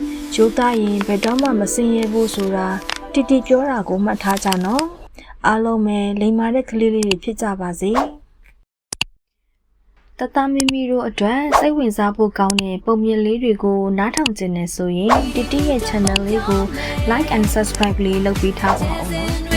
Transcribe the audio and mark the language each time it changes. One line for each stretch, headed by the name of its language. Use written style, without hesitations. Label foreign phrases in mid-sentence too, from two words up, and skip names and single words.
Burmese: ကျိုးသားရင်ဘယ်တော့မှမစင်ရဘူးဆိုတာတီတီပြောတာကိုမှတ်ထားကြနော်အားလုံးပဲလိမ္မာတဲ့ကလေးလေးတွေဖြစ်ကြပါစေတတမီမီတို့အတွက်စိတ်ဝင်စားဖို့ကောင်းတဲ့ပုံမြင်လေးတွေကိုနားထောင်ကြနေဆိုရင်တီတီရဲ့ channel လေးကို
English: like and subscribe
Burmese: လေးလုပ်ပေးထားပါဦးနော်